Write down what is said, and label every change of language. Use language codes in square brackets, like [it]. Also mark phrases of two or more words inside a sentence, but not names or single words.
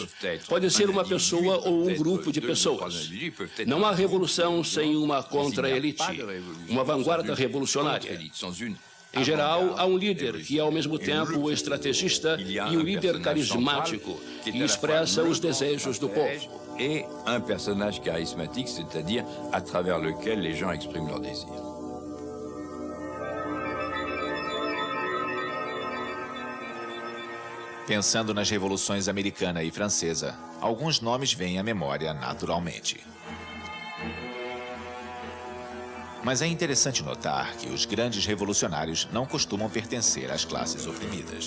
[pt] Pode ser uma pessoa ou um grupo de pessoas. Não há revolução sem uma contra-elite, uma vanguarda revolucionária. Em geral, há um líder que é ao mesmo tempo o estrategista e um líder carismático que expressa os desejos do povo. [fr] Et un personnage charismatique, c'est-à-dire à travers lequel les gens expriment leurs désirs. [pt] Pensando nas revoluções americana e francesa, alguns nomes vêm à memória naturalmente. Mas é interessante notar que os grandes revolucionários não costumam pertencer às classes oprimidas.